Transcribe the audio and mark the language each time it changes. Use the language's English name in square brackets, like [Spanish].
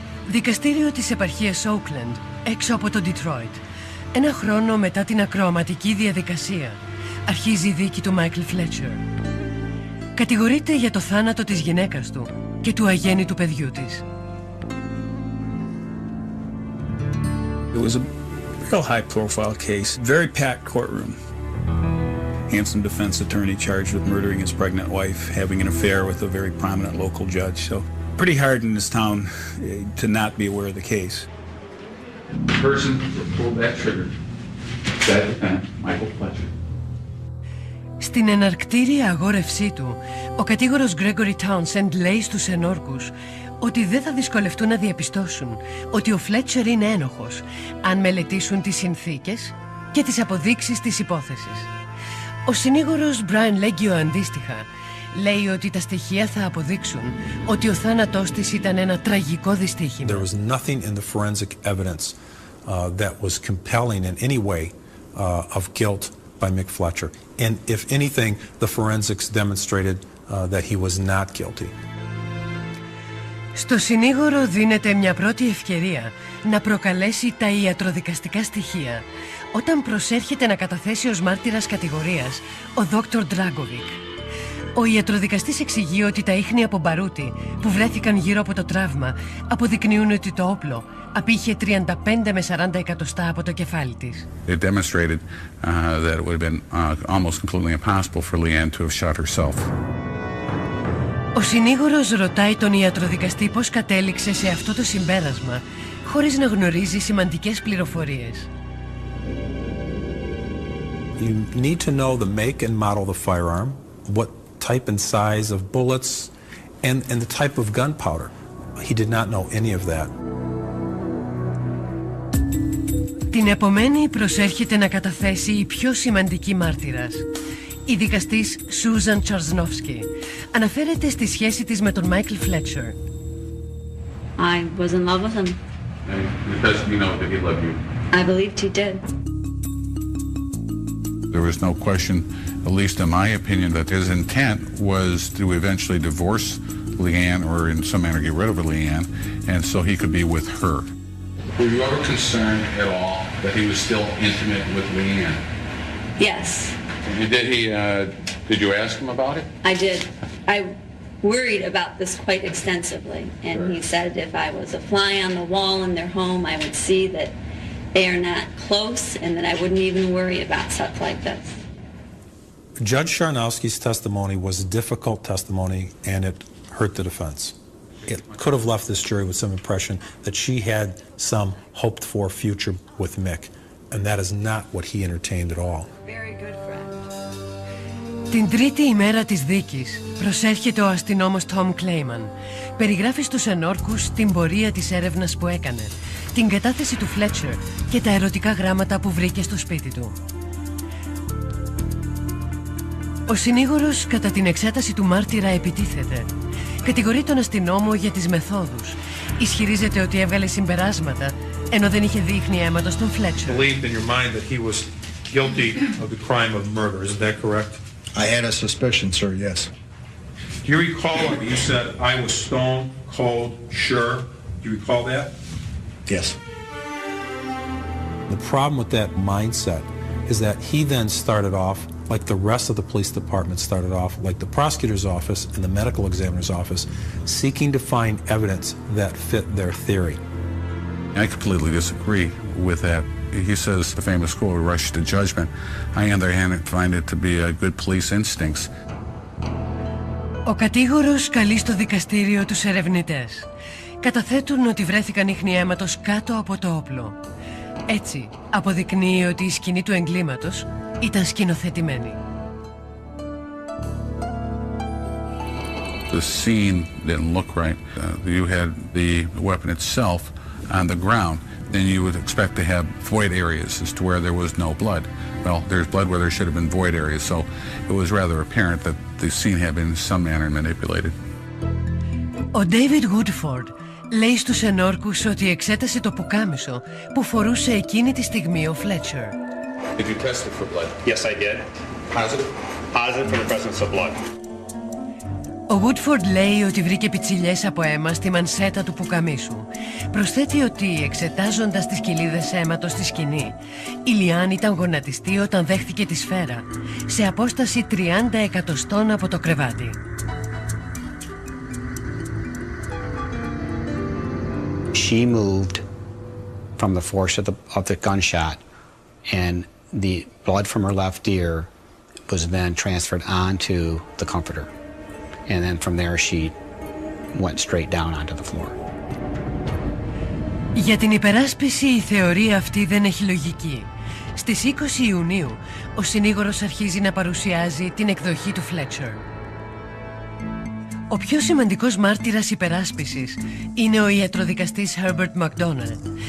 [Greek] Δικαστήριο της επαρχίας Oakland, έξω από το Detroit. Ένα χρόνο μετά την ακροαματική διαδικασία, αρχίζει η δίκη του Μάικλ Φλέτσερ. Κατηγορείται για το θάνατο της γυναίκας του και του αγέννητου παιδιού της. [English] It was a real high-profile case, very packed courtroom. Handsome defense attorney charged with murdering his pregnant wife, having an affair with a very prominent local judge. So pretty hard in this town to not be aware of the case. The person that pulled that trigger, that defendant, Michael Fletcher. [Greek] Στην εναρκτήρια αγόρευσή του, ο κατήγορος Gregory Townsend λέει στους ενόρκους ότι δεν θα δυσκολευτούν να διαπιστώσουν ότι ο Φλέτσερ είναι ένοχος αν μελετήσουν τις συνθήκες και τις αποδείξεις της υπόθεσης. Ο συνήγορος Brian Leggio αντίστοιχα λέει ότι τα στοιχεία θα αποδείξουν ότι ο θάνατός της ήταν ένα τραγικό δυστύχημα. [English] There was nothing in the forensic evidence that was compelling in any way of guilt by Mick Fletcher. And if anything, the forensics demonstrated that he was not guilty. [Greek] Στο συνήγορο δίνεται μια πρώτη ευκαιρία να προκαλέσει τα ιατροδικαστικά στοιχεία όταν προσέρχεται να καταθέσει ως μάρτυρας κατηγορίας ο Dr. Dragovic. Ο ιατροδικαστής εξηγεί ότι τα ίχνη από μπαρούτι που βρέθηκαν γύρω από το τραύμα αποδεικνύουν ότι το όπλο απήχε 35 με 40 εκατοστά από το κεφάλι της. [English] It demonstrated that it would have been almost completely impossible for Leanne to have shot herself. [Greek] Ο συνήγορος ρωτάει τον ιατροδικαστή πώς κατέληξε σε αυτό το συμπέρασμα χωρίς να γνωρίζει σημαντικές πληροφορίες. [English] You need to know the make and model of the firearm, what type and size of bullets, and the type of gunpowder. He did not know any of that. [Greek] Την επομένη προσέρχεται να καταθέσει η πιο σημαντική μάρτυρας. Η δικαστής Σούζαν Τσαρσνόφσκι αναφέρεται στη σχέση της με τον Μάικλ Φλέτσερ. [English] I was in love with him. And does he know that he loved you? I believed he did. There was no question, at least in my opinion, that his intent was to eventually divorce Leanne or in some manner get rid of Leanne, and so he could be with her. Were you ever concerned at all that he was still intimate with Leanne? Yes. Did you ask him about it? I did. I worried about this quite extensively, and he said if I was a fly on the wall in their home, I would see that they are not close and that I wouldn't even worry about stuff like this. Judge Charnowski's testimony was a difficult testimony, and it hurt the defense. It could have left this jury with some impression that she had some hoped-for future with Mick, and that is not what he entertained at all. Very good friend. [Greek] Την τρίτη ημέρα της δίκης προσέρχεται ο αστυνόμος Tom Clayman. Περιγράφει στους ενόρκους την πορεία της έρευνας που έκανε, την κατάθεση του Fletcher και τα ερωτικά γράμματα που βρήκε στο σπίτι του. Ο συνήγορος κατά την εξέταση του μάρτυρα επιτίθεται. Κατηγορεί τον αστυνόμο για τις μεθόδους. Ισχυρίζεται ότι έβγαλε συμπεράσματα ενώ δεν είχε δείχνει αίματος στον Fletcher. [English] Believed in your mind that he was guilty of the crime of murder, is that correct? I had a suspicion, sir, yes. Do you recall when you said, I was stone cold sure? Do you recall that? Yes. The problem with that mindset is that he then started off like the rest of the police department started off, like the prosecutor's office and the medical examiner's office, seeking to find evidence that fit their theory. I completely disagree with that. He says the famous quote, rush to judgment. I, on the other hand, find it to be a good police instincts. [Greek] Ο κατήγορος καλεί στο δικαστήριο τους ερευνητές. Καταθέτουν ότι βρέθηκαν ίχνη αίματος κάτω από το όπλο. Έτσι, αποδεικνύει ότι η σκηνή του εγκλήματος ήταν σκηνοθετημένη. [English] The scene didn't look right. You had the weapon itself on the ground. Then you would expect to have void areas as to where there was no blood. Well, there's blood where there should have been void areas, so it was rather apparent that the scene had been in some manner manipulated. [Greek] Ο David Woodford λέει στους ενόρκους ότι εξέτασε το πουκάμισο που φορούσε εκείνη τη στιγμή ο Fletcher. [English] Did you test it for blood? Yes, I did. Positive? Positive for the presence of blood. [Greek] Ο Woodford λέει ότι βρήκε πιτσιλιές από αίμα στη μανσέτα του πουκαμίσου. Προσθέτει ότι εξετάζοντας τις κοιλίδες αίματος στη σκηνή, η Λιάν ήταν γονατιστή όταν δέχθηκε τη σφαίρα, σε απόσταση 30 εκατοστών από το κρεβάτι. [English] She moved from the force of the gunshot, and the blood from her left ear was then transferred onto the comforter. And then from there she went straight down onto the floor. [Greek] Για την υπεράσπιση η θεωρία αυτή δεν έχει λογική. Στις 20 Ιουνίου ο συνήγορος αρχίζει να παρουσιάζει την εκδοχή του Fletcher. Ο πιο σημαντικός μάρτυρας υπεράσπισης είναι ο ιατροδικαστής Herbert McDonald.